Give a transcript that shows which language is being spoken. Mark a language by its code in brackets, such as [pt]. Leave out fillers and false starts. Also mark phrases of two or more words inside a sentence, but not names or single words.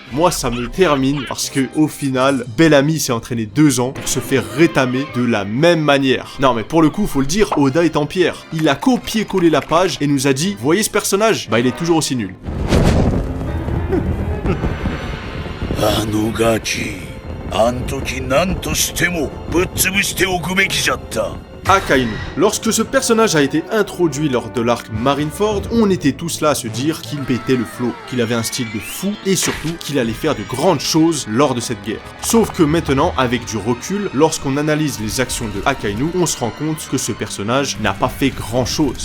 [fr] Moi, ça me termine parce que au final, Bellamy s'est entraîné 2 ans pour se faire rétamer de la même manière. Non, mais pour le coup, faut le dire, Oda est en pierre. Il a copié-collé la page et nous a dit, voyez ce personnage? Il est toujours aussi nul. [ja] あのガキ、あん時何としてもぶっ潰しておくべきじゃった。 Akainu. [fr] Lorsque ce personnage a été introduit lors de l'arc Marineford, on était tous là à se dire qu'il pétait le flot, qu'il avait un style de fou et surtout qu'il allait faire de grandes choses lors de cette guerre. Sauf que maintenant, avec du recul, lorsqu'on analyse les actions de Akainu, on se rend compte que ce personnage n'a pas fait grand chose.